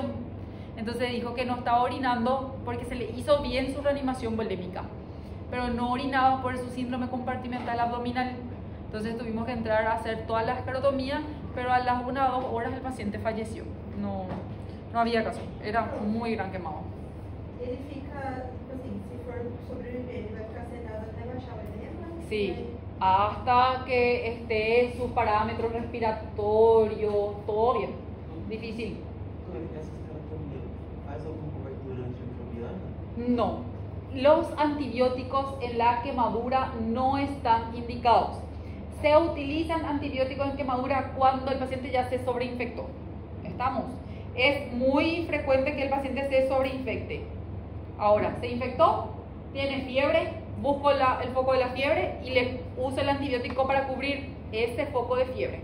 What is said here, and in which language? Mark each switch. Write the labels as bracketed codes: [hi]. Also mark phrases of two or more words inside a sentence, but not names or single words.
[es] Entonces dijo que no estaba orinando porque se le hizo bien su reanimación volémica, pero no orinaba por su síndrome compartimental abdominal. Entonces tuvimos que entrar a hacer toda la escarotomía, pero a las 1 o 2 horas el paciente falleció. No había caso, era muy gran quemado. [pt] Ele fica, assim, se for sobreviver, ele vai ficar sedado até baixar o edema? [es] Sí, hasta que esté su parámetro respiratorio, todo bien. Difícil. [pt] Essa escarotomia faz alguma cobertura antimicrobiana? [es] No, los antibióticos en la quemadura no están indicados. Se utilizan antibióticos en quemadura cuando el paciente ya se sobreinfectó. ¿Estamos? Es muy frecuente que el paciente se sobreinfecte. Ahora, se infectó, tiene fiebre, busco el foco de la fiebre y le uso el antibiótico para cubrir ese foco de fiebre.